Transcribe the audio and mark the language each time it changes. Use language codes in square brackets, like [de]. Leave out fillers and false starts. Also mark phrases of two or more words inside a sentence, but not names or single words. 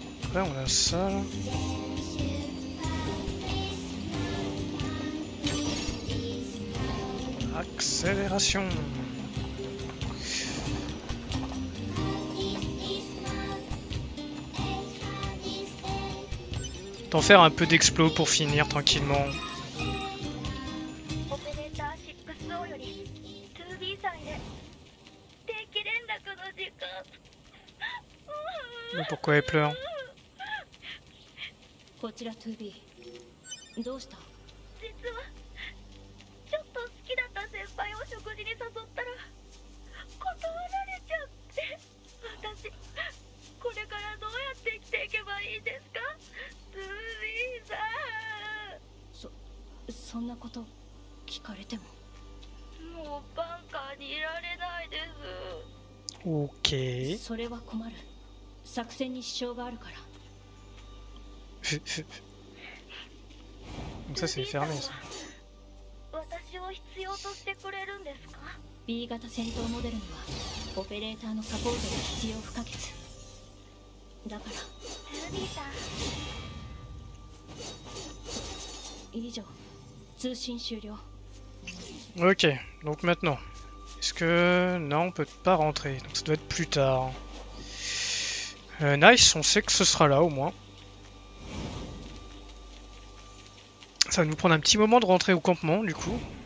[fr] Après on a ça là. Accélération. T'en faire un peu d'explos pour finir tranquillement. [ja] オペレーター 6O より 2B さんへ定期連絡の時間。 [fr] Mais pourquoi elle pleure? [ja] こちら 2B どうした？実はちょっと好きだった先輩を食事に誘ったら断られちゃって、私これからどうやって生きていけばいいですか？ 2B さん。そんなこと聞かれても。もうバンカーにいられないです。 [fr] Ok. [ja] それは困る。作戦に支障があるから。 [fr] Donc ça c'est fermé ça. [ja] 私を必要としてくれるんですか？ B 型戦闘モデルにはオペレーターのサポートが必要不可欠だから。 2B さん。以上通信終了。 [fr] Ok, donc maintenant. Est-ce que... Non, on peut pas rentrer, donc ça doit être plus tard. Nice, on sait que ce sera là au moins. Ça va nous prendre un petit moment de rentrer au campement du coup.